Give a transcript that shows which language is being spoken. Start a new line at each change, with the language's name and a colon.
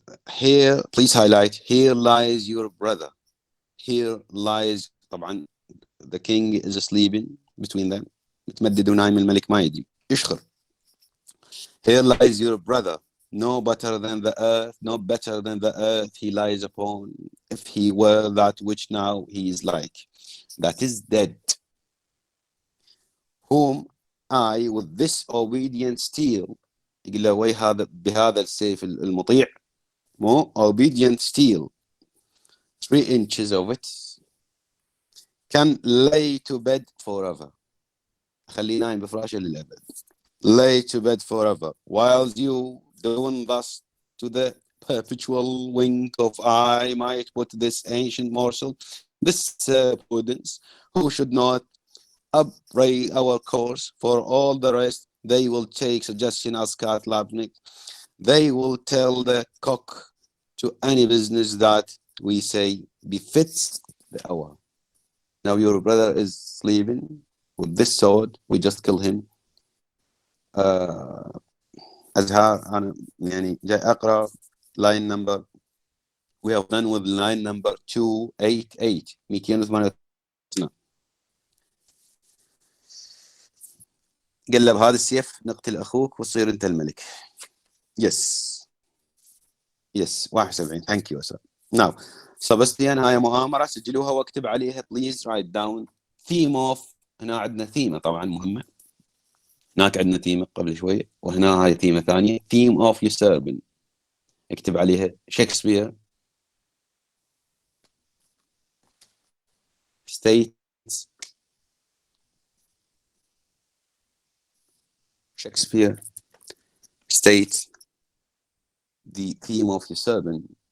English: Here, please highlight, here lies your brother. Here lies, طبعا the king is sleeping between them.
Arabic: متمدد ونايم الملك ما يدري يشخر.
English: Here lies your brother, no better than the earth he lies upon, if he were that which now he is like, that is dead, whom I with this obedient steel,
Arabic: يقول له وي هذا بهذا السيف المطيع، مو
English: obedient steel, 3 inches of it, can lay to bed forever.
Arabic: خليه نايم بفراشه للأبد.
English: Lay to bed forever, while you doing thus to the perpetual wink of eye might put this ancient morsel, this prudence, who should not upbraid our course. For all the rest, they will take suggestion as Kat Labnik. They will tell the cock to any business that we say befits the hour. Now your brother is sleeping with this sword. We just kill him.
Arabic: أزهار أنا يعني جاي أقرأ line number.
English: We have done with line number 288. 288.
Arabic: قلب هذا السيف نقتل أخوك وتصير أنت الملك.
English: Yes. Yes. 71. Thank you sir.
Arabic: Now سبستيان هاي مؤامرة سجلوها واكتب عليها
English: please write down theme of.
Arabic: هنا عندنا ثيمة طبعا مهمة. هناك عندنا ثيمة قبل شوية وهنا هاي ثيمة ثانية.
English: theme of usurping.
Arabic: اكتب عليها شكسبير states.
English: Shakespeare states the theme of usurping.